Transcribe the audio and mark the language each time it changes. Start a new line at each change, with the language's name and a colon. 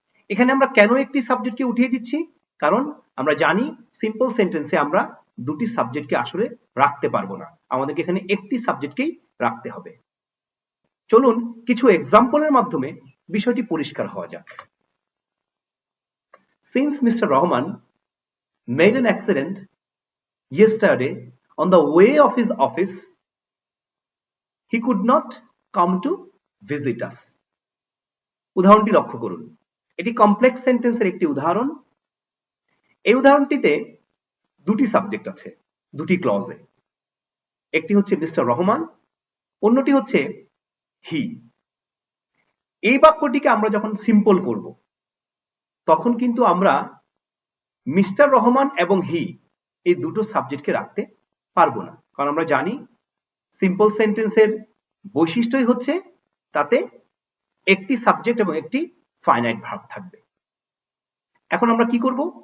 Bangla: এখানে আমরা কেন একটি সাবজেক্টকে উঠিয়ে দিচ্ছি? কারণ আমরা জানি সিম্পল সেন্টেন্সে আমরা দুটি সাবজেক্টকে আসলে রাখতে পারবো না, আমাদেরকে এখানে একটি সাবজেক্টকেই রাখতে হবে। চলুন কিছু এক্সাম্পলের মাধ্যমে বিষয়টি পরিষ্কার হওয়া যাক।
English: Since Mr. Rahman made an accident yesterday on the way of his office, he could not come to visit us.
Bangla: উদাহরণটি লক্ষ্য করুন, এটি কমপ্লেক্স সেন্টেন্সের একটি উদাহরণ। এই উদাহরণটিতে দুটি সাবজেক্ট আছে দুটি ক্লজে, একটি হচ্ছে মিস্টার রহমান, অন্যটি হচ্ছে হি। এই বাক্যটিকে আমরা যখন সিম্পল করব তখন কিন্তু আমরা মিস্টার রহমান এবং হি এই দুটো সাবজেক্টকে রাখতে পারবো না, কারণ আমরা জানি সিম্পল সেন্টেন্সের বৈশিষ্ট্যই হচ্ছে তাতে একটি সাবজেক্ট এবং একটি ফাইনাইট ভার্ব থাকবে। এখন আমরা কি করব?